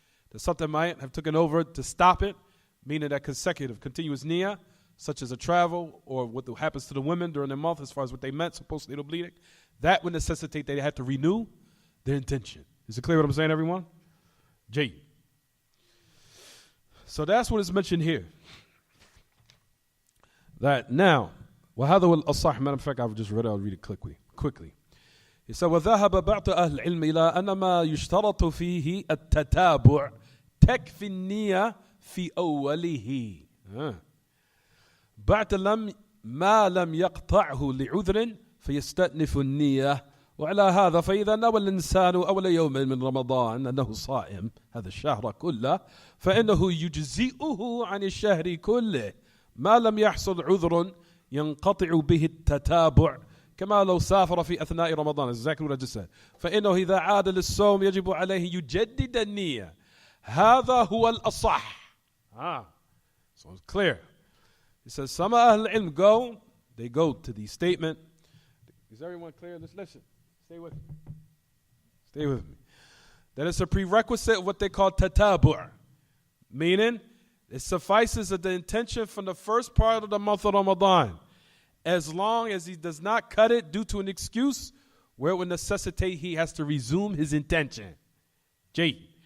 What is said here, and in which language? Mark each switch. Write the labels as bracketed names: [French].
[English] That something might have taken over to stop it, meaning that consecutive, continuous niyyah, such as a travel or what happens to the women during the month as far as what they meant, supposed to bleeding, that would necessitate they had to renew their intention. Is it clear what I'm saying, everyone? J. So that's what is mentioned here. That now, [Arabic] وهذا الصح, [English] matter of fact, I've just read it, I'll read it quickly. He said, [Arabic] وذهب بعض أهل العلم إلى أن ما يشترط فيه التتابع تكفي النية في أوله. بعد ما لم يقطعه لعذر فيستأنف النية. وعلى هذا فإذا نوى الإنسان أول يوم من رمضان أنه صائم هذا الشهر كله فإنه يجزئه عن الشهر كله ما لم يحصل عذر ينقطع به التتابع كما لو سافر في أثناء رمضان. [English] exactly what I just said. [Arabic] فإنه إذا عاد للصوم يجب عليه يجدد النية. هذا هو الأصح. [English] So it's clear. He says some Ahl Ilm they go to the statement. Is everyone clear? Let's listen. Stay with me. That it's a prerequisite of what they call tatabu'. Meaning, it suffices that the intention from the first part of the month of Ramadan, as long as he does not cut it due to an excuse where it would necessitate he has to resume his intention. J.